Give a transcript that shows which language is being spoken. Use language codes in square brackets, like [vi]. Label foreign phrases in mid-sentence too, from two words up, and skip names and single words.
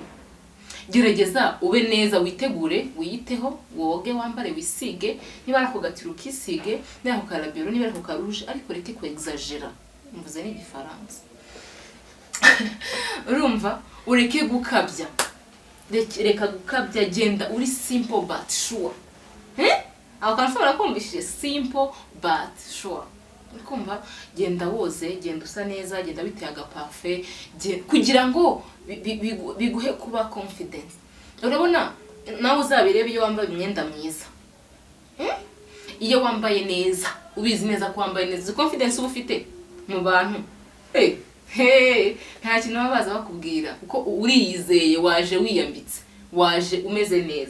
[rw] Gerageza ube neza, witegure, wiyiteho, woge, wambare, wisige, niba ari kugatira ukisige, niba ari kukarabero, niba ari kukaruje, ariko reke ku exagera. Mvuze ni igifaransa. Urumva ureke gukabya. Reka gukabya, genda uri [en] simple but sure. [rw] Aho kanashobora kumvishije [en] simple but sure. [rw] kumva genda woze, genda usa neza, genda biteye agaparfait kugira ngo biguhe kuba confidence. Urabona nawe uzabirebe iyo wambaye imyenda myiza, iyo wambaye neza ubizi neza ko wambaye neza, confidence uba ufite mu bantu nta kintu babaza bakubwira kuko uriyizeye, waje wiyambitse, waje umeze neza.